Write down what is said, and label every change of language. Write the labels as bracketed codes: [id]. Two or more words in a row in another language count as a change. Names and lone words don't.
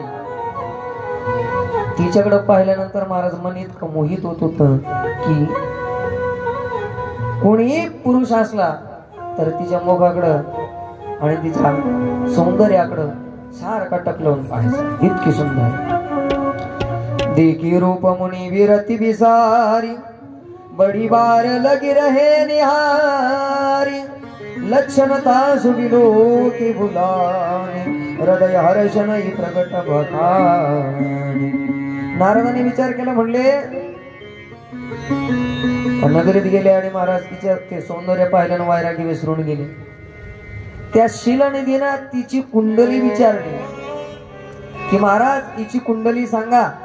[mr] तिच्याकडे पाहिल्यानंतर महाराज मन इतकं मोहित होत होत की कोणी पुरुष असला तर तिच्या मुखाकडं आणि तिच्या सौंदर्याकडं सारखा टकलवून पाहायचं. [awa] इतकी सुंदर देखी रूप मुनी विरती विसारी बड़ी बार लगी रहे निहारी लक्षणता सुबिलो की भुलाने हृदय हर्षण ही प्रगट बखानी. [mr] नारदाने विचार केला. म्हणले नगरीत गेले आणि महाराज तिच्या ते सौंदर्य पाहिल्यानं वैरागी विसरून गेले. त्या शिलानिधीनं तिची कुंडली विचारली की महाराज तिची कुंडली सांगा.